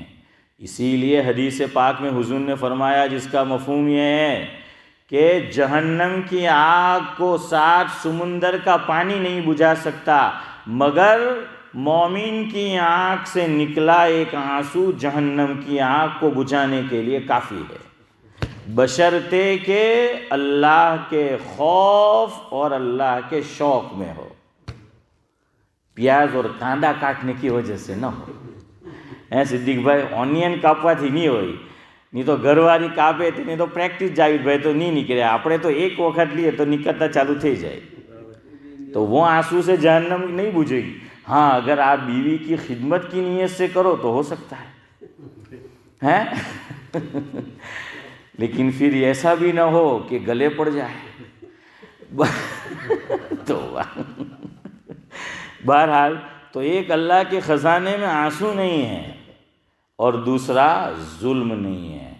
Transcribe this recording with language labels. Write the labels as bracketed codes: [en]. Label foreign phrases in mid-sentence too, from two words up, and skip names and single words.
[ur] اسی لیے حدیث پاک میں حضور نے فرمایا، جس کا مفہوم یہ ہے کہ جہنم کی آگ کو 7 سمندر کا پانی نہیں بجھا سکتا، مگر مومن کی آنکھ سے نکلا ایک آنسو جہنم کی آگ کو بجھانے کے لیے کافی ہے، بشرطے کہ اللہ کے خوف اور اللہ کے شوق میں ہو، پیاز اور کاندا کاٹنے کی وجہ سے نہ ہو. [gu] صدیق بھائی ઓનિયન કાપવાથી નહીં હોય, નહીં તો ઘરવાળી કાપે તેની તો પ્રેક્ટિસ જાવીદભાઈ તો નહીં નીકળે, આપણે તો એક વખત લઈએ તો નીકળતા ચાલુ થઈ જાય. [ur] تو وہ آنسو سے جہنم نہیں بجھے گی. ہاں اگر آپ بیوی کی خدمت کی نیت سے کرو تو ہو سکتا ہے لیکن پھر ایسا بھی نہ ہو کہ گلے پڑ جائے. تو بہرحال تو ایک اللہ کے خزانے میں آنسو نہیں ہے اور دوسرا ظلم نہیں ہے.